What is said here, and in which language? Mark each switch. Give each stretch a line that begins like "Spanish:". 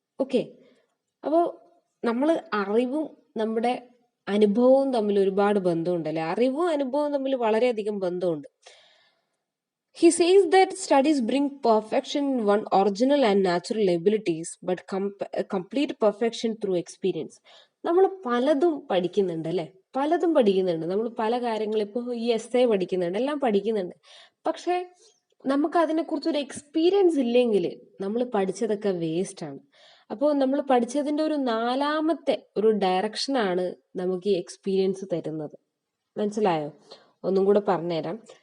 Malayalam: Okay, അപ്പോൾ നമ്മൾ അറിവും നമ്മുടെ അനുഭവവും തമ്മിൽ ഒരുപാട് ബന്ധമുണ്ട് അല്ലെ. അറിവും അനുഭവവും തമ്മിൽ വളരെയധികം ബന്ധമുണ്ട്.
English: He says that studies bring perfection in one original and natural abilities, but complete perfection through experience.
Malayalam: നമ്മൾ പലതും പഠിക്കുന്നുണ്ട് അല്ലെ, പലതും പഠിക്കുന്നുണ്ട്. നമ്മൾ പല കാര്യങ്ങൾ, ഇപ്പോൾ ഈ എസ്സേ പഠിക്കുന്നുണ്ട്, എല്ലാം പഠിക്കുന്നുണ്ട്. പക്ഷെ നമുക്ക് അതിനെക്കുറിച്ച് ഒരു എക്സ്പീരിയൻസ് ഇല്ലെങ്കിൽ നമ്മൾ പഠിച്ചതൊക്കെ വേസ്റ്റ് ആണ്. അപ്പോൾ നമ്മൾ പഠിച്ചതിൻ്റെ ഒരു നാലാമത്തെ ഒരു ഡയറക്ഷനാണ് നമുക്ക് ഈ എക്സ്പീരിയൻസ് തരുന്നത്. മനസ്സിലായോ? ഒന്നും കൂടെ പറഞ്ഞുതരാം.